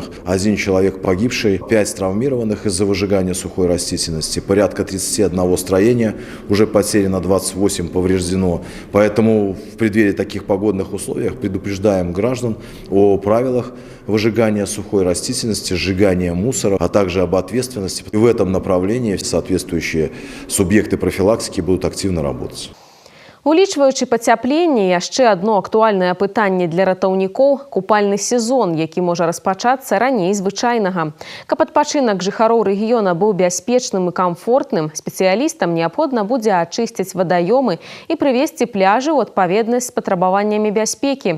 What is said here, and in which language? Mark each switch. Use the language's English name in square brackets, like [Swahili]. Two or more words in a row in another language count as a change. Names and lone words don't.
[Russian] 1 человек погибший, 5 травмированных из-за выжигания сухой растительности, порядка 31 строения уже потеряно, 28 повреждено. Поэтому в преддверии таких погодных условий предупреждаем граждан о правилах выжигания сухой растительности, сжигания мусора, а также об ответственности. И в этом направлении соответствующие субъекты профилактики будут активно работать. [Belarusian] Улічваючы пацяпленне, яшчэ адно актуальнае пытанне для ратаўнікоў – купальны сезон, які можа распачацца раней звычайнага. Каб адпачынак жыхароў рэгіёна быў бяспечным і камфортным, спецыялістам неабходна будзе ачысціць вадаёмы і прывесці пляжы ў адпаведнасць з патрабаваннямі бяспекі.